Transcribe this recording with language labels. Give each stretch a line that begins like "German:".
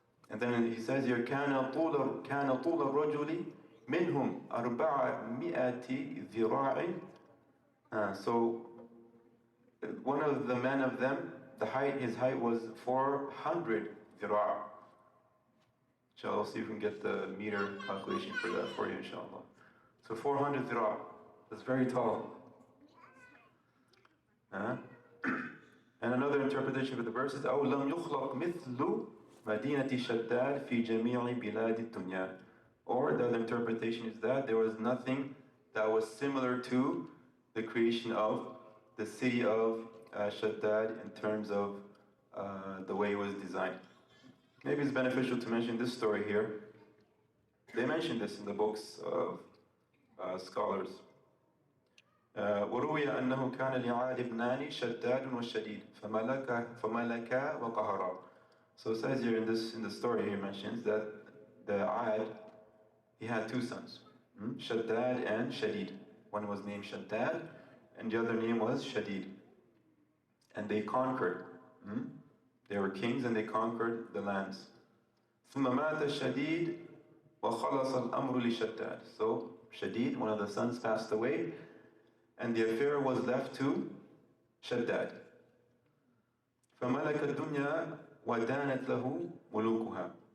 English: And then he says here,
Arabic: كان طول الرجل منهم 400 ذراع.
English: So one of the men of them, his height was 400 ذراع. Inshallah, see if we can get the meter calculation for that for you, inshallah. So 400 ذراع. That's very tall. Uh, and another interpretation of the verse is
Arabic: أو لم يخلق مثل مدينة شداد في جميع بلاد الدنيا.
English: Or the other interpretation is that there was nothing that was similar to the creation of the city of Shaddad in terms of the way it was designed. Maybe it's beneficial to mention this story here. They mention this in the books of scholars.
Arabic: وروي أنه كان لعاد ابنان شداد وشديد فملكا وقهرا.
English: So it says here in the story he mentions that the Ad, he had two sons, Shaddad and Shadid. One was named Shaddad and the other name was Shadid. And they conquered. They were kings and they conquered the lands.
Arabic: ثم مات شديد وخلص الأمر لشداد.
English: So Shadid, one of the sons, passed away and the affair was left to Shaddad.
Arabic: فملك الدنيا ودانت له ملوكها.